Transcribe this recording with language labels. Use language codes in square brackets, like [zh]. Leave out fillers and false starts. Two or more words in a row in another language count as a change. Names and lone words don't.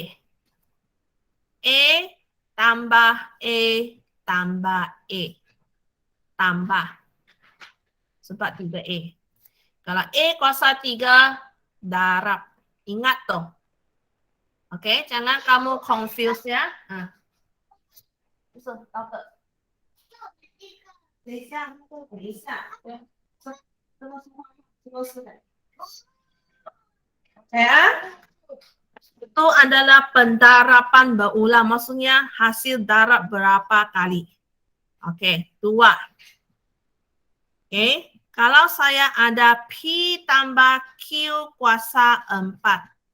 [ms] A tambah A tambah A. Tambah. Sebab 3A. Kalau A kuasa 3, darab. Ingat tu. Okey, jangan kamu confuse ya. Ha. [zh] 等一下，等一下，ya. [ms] Itu adalah pendarapan berulang. Maksudnya hasil darab berapa kali. Okey, 2. Okey, kalau saya ada P tambah Q kuasa 4.